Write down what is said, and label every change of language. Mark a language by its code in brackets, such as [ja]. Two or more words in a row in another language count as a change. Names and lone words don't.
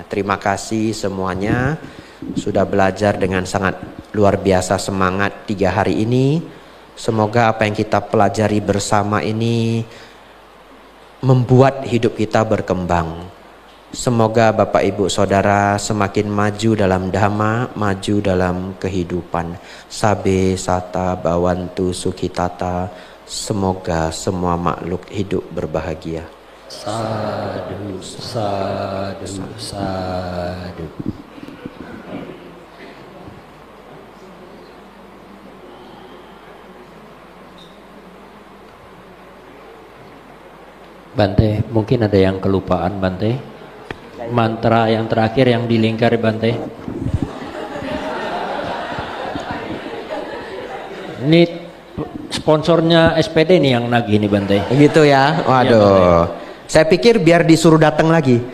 [id] Terima kasih semuanya sudah belajar dengan sangat luar biasa semangat 3 hari ini. Semoga apa yang kita pelajari bersama ini membuat hidup kita berkembang. Semoga Bapak Ibu Saudara semakin maju dalam dhamma, maju dalam kehidupan. [pi] Sabe sata bawantu sukhitata. [id] Semoga semua makhluk hidup berbahagia. [pi] Sadu, sadu, sadu. [id] Bante, mungkin ada yang kelupaan Bante. Mantra yang terakhir yang dilingkar Bante. Ini sponsornya SPD nih yang nagih nih Bante. Gitu ya. Waduh. Ya, saya pikir biar disuruh datang lagi.